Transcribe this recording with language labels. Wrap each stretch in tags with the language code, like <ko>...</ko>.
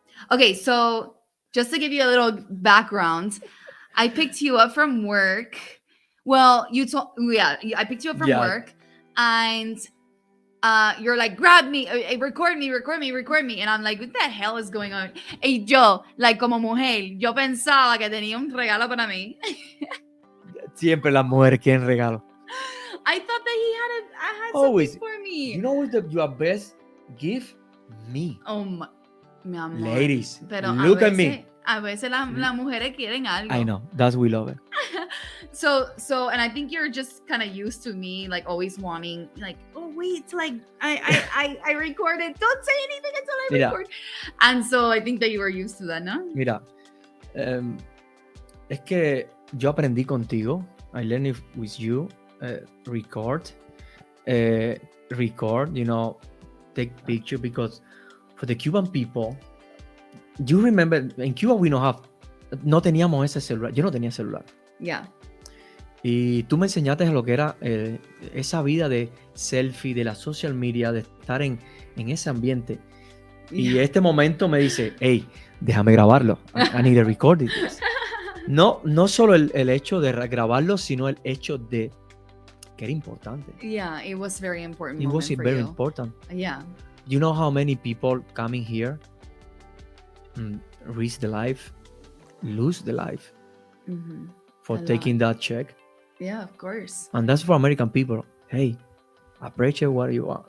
<en>Okay, so just to give you a little background, I picked you up from work. Well, I picked you up from Yeah. work and you're like, grab me, record me. And I'm like, what the hell is going on?</en> <es>Y yo, like, como mujer, yo pensaba que tenía un regalo para mí. Siempre las mujeres quieren regalo.</es> <en>I thought that I had Always. something for me. You know what's your best gift? Me.</en> <es>Oh, mi amor.</es> <en>Ladies,</en> <es>Pero</es> <en>look at me.</en> <es>A veces las mujeres quieren algo.</es> <en>I know. That's we love it. So, and I think you're just kind of used to me, like always wanting, like, oh wait, like I recorded. Don't say anything until I</en> <es>Mira.</es> <en>record. And so I think that you were used to that, ¿no?</en> <es>Mira, es que yo aprendí contigo.</es> <en>I learned it with you. Record, you know, take picture because for the Cuban people, you remember in Cuba</en> <es>no teníamos ese celular. Yo no tenía celular.</es> <en>Yeah.</en> <es>Y tú me enseñaste lo que era esa vida de selfie, de la social media, de estar en ese ambiente. Y</es> <en>Yeah.</en> <es>este momento me dice, hey, déjame grabarlo.</es> <en>I need to record it.</en> <es>No solo el hecho de grabarlo, sino el hecho de que era importante.</es> <en>Yeah, it was very important. It was moment for very you. important. Yeah. You know how many people coming here risk the life, lose the life Mhm. for A taking that check. Yeah, of course. And that's for American people. Hey, appreciate what you want.</en>